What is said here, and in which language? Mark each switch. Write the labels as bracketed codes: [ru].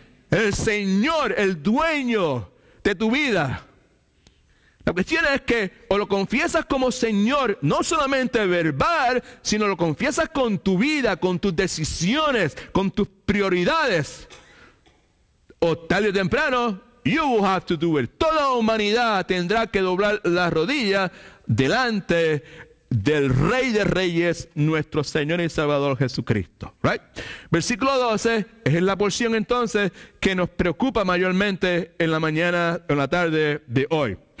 [es] El Señor, el dueño de tu vida. La cuestión es que o lo confiesas como Señor, no solamente verbal, sino lo confiesas con tu vida, con tus decisiones, con tus prioridades. O tarde o temprano, [en] you will have to do it. [es] Toda la humanidad tendrá que doblar la rodilla delante del Rey de Reyes, nuestro Señor y Salvador Jesucristo. [en] Right? [es] Versículo 12 es la porción entonces que nos preocupa mayormente en la mañana, en la tarde de hoy.